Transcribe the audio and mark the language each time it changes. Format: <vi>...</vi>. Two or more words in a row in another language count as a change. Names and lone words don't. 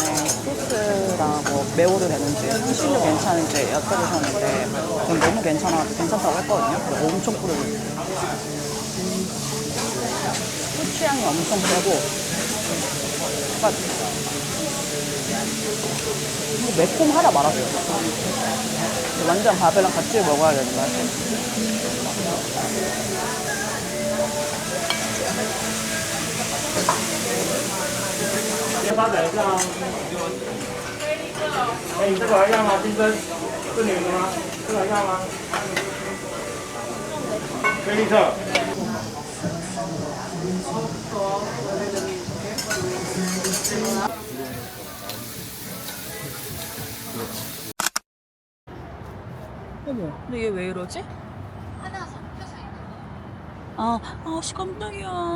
<ko>소스랑 뭐 매워도 되는지 향신료 괜찮은지 여쭤보셨는데 전 너무 괜찮다고 했거든요. 그래서 엄청 뿌리고 있어요. 후추향이 엄청 세고 약간 매콤하다 말았어요. 완전 밥이랑 같이 먹어야 되는 것 같아요.</ko> <zh>先发展一下啊。哎，你这个还要吗？金针，是你的吗？这个还要吗？菲力特。</zh> <ko>어머, 근데 얘 왜 이러지? 씨, 깜짝이야.</ko>